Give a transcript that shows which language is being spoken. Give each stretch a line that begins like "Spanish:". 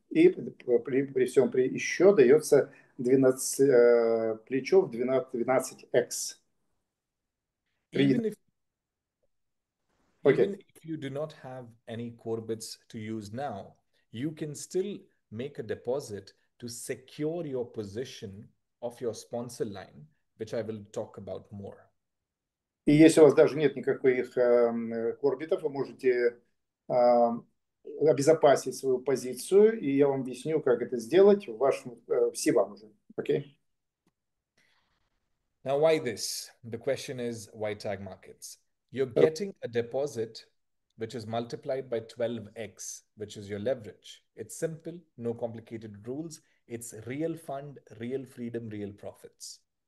Russian: И при всем еще дается 12 плечов 12x.
English: Even if you do not have any Corbits to use now, you can still make a deposit to secure your position of your sponsor line, which I will talk about more.
Russian: И если у вас даже нет никаких корбитов, вы можете обезопасить свою позицию, и я вам объясню, как это сделать в вашем СИВА уже.
English: Okay? Now, why this? The question is, why Tag Markets? You're getting a deposit which is multiplied by 12x, which is your leverage. It's simple, no complicated rules. It's real fund, real freedom, real profits.